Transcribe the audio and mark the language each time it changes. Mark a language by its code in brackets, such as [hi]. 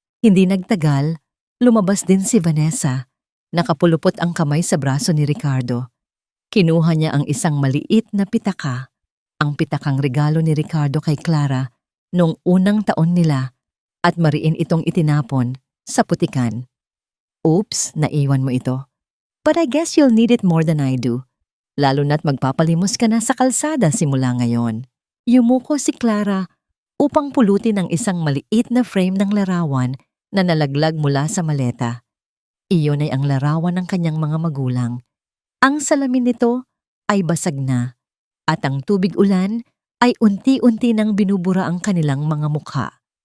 [tl] Hindi nagtagal, lumabas din si Vanessa. Nakapulupot ang kamay sa braso ni Ricardo. Kinuha niya ang isang maliit na pitaka, ang pitakang regalo ni Ricardo kay Clara noong unang taon nila, at mariin itong itinapon sa putikan. Oops, naiwan mo ito. [en] But I guess you'll need it more than I do. [tl] Lalo na't magpapalimos ka na sa kalsada simula ngayon. Yumuko si Clara upang pulutin ang isang maliit na frame ng larawan na nalaglag mula sa maleta. Iyon ay ang larawan ng kanyang mga magulang. Ang salamin nito ay basag na at ang tubig ulan ay unti-unti nang binubura ang kanilang mga mukha.